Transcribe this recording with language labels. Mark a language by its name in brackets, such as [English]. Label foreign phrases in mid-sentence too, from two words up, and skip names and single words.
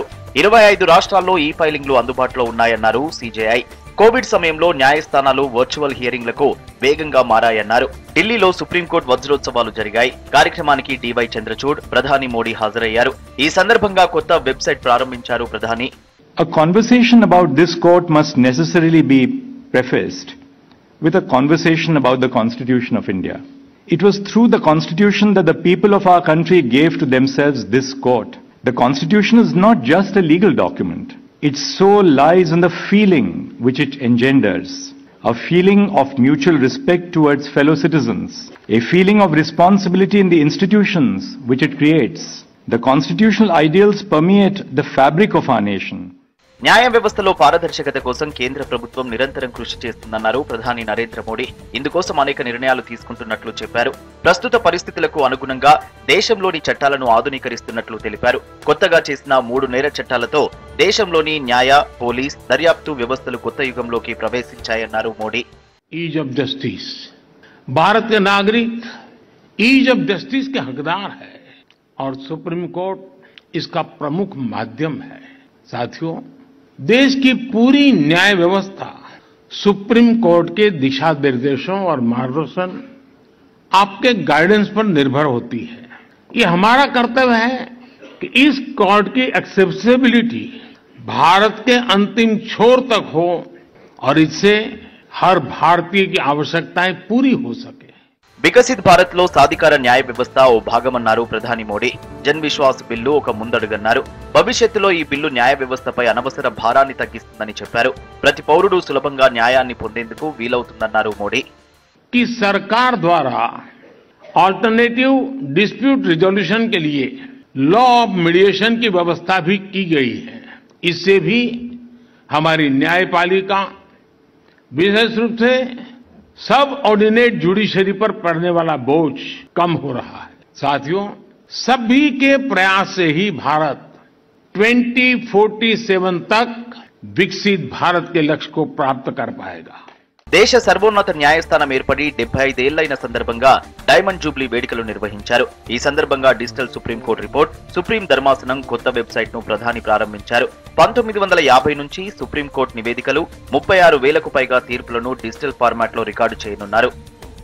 [Telugu] 25 రాష్ట్రాల్లో ఈ ఫైలింగ్లు అందుబాటులో ఉన్నాయన్నారు సిజేఐ. కోవిడ్ సమయంలో న్యాయస్థానాలు వర్చువల్ హియరింగ్లకు వేగంగా మారాయన్నారు. ఢిల్లీలో సుప్రీంకోర్టు వజ్రోత్సవాలు జరిగాయి. కార్యక్రమానికి డివై చంద్రచూడ్, ప్రధాని మోడీ హాజరయ్యారు. ఈ సందర్భంగా కొత్త వెబ్సైట్ ప్రారంభించారు ప్రధాని. [English] A conversation about this court must necessarily be prefaced with a conversation about the Constitution of India. It was through the Constitution that the people of our country gave to themselves this court. The Constitution is not just a legal document. Its soul lies in the feeling which it engenders. A feeling of mutual respect towards fellow citizens. A feeling of responsibility in the institutions which it creates. The constitutional ideals permeate the fabric of our nation. [Telugu] న్యాయ వ్యవస్థలో పారదర్శకత కోసం కేంద్ర ప్రభుత్వం నిరంతరం కృషి చేస్తుందన్నారు ప్రధాని నరేంద్ర మోడీ. ఇందుకోసం అనేక నిర్ణయాలు తీసుకుంటున్నట్లు చెప్పారు. ప్రస్తుత పరిస్థితులకు అనుగుణంగా దేశంలోని చట్టాలను ఆధునీకరిస్తున్నట్లు తెలిపారు. కొత్తగా చేసిన 3 నేర చట్టాలతో దేశంలోని న్యాయ, పోలీస్, దర్యాప్తు వ్యవస్థలు కొత్త యుగంలోకి ప్రవేశించాయన్నారు మోడీ. [English] ease of justice, [Hindi] भारत के नागरिक [English] ease of justice [Hindi] के हकदार है और सुप्रीम कोर्ट इसका प्रमुख माध्यम है. साथियों, देश की पूरी न्याय व्यवस्था सुप्रीम कोर्ट के दिशा निर्देशों और मार्गदर्शन, आपके गाइडेंस पर निर्भर होती है. ये हमारा कर्तव्य है कि इस कोर्ट की एक्सेसिबिलिटी भारत के अंतिम छोर तक हो और इससे हर भारतीय की आवश्यकताएं पूरी हो सके. [Telugu] వికసిత్ భారత్ లో సాధికార న్యాయ వ్యవస్థ ఓ భాగమన్నారు ప్రధాని మోడీ. జన్ విశ్వాస్ బిల్లు ఒక ముందడుగన్నారు. భవిష్యత్తులో ఈ బిల్లు న్యాయ వ్యవస్థపై అనవసర భారాన్ని తగ్గిస్తుందని చెప్పారు. ప్రతి పౌరుడు సులభంగా న్యాయాన్ని పొందేందుకు వీలవుతుందన్నారు మోడీ. [Hindi] कि सरकार द्वारा [English] alternative dispute resolution [Hindi] के लिए [English] law of mediation [Hindi] की व्यवस्था भी की गई है. इससे भी हमारी न्यायपालिका, विशेष रूप से [English] sub ordinate judiciary [Hindi] पर पड़ने वाला बोझ कम हो रहा है. साथियों, सभी के प्रयास से ही भारत 2047 तक विकसित भारत के लक्ष्य को प्राप्त कर पाएगा. [Telugu] దేశ సర్వోన్నత న్యాయస్థానం ఏర్పడి 75 ఏళ్లైన సందర్భంగా [English] diamond jubilee [Telugu] వేడుకలు నిర్వహించారు. ఈ సందర్భంగా డిజిటల్ సుప్రీంకోర్టు రిపోర్ట్, సుప్రీం ధర్మాసనం కొత్త వెబ్సైట్ ను ప్రధాని ప్రారంభించారు. 1950 నుంచి సుప్రీంకోర్టు నివేదికలు, 36,000కు పైగా తీర్పులను [English] digital format [Telugu] లో రికార్డు చేయనున్నారు.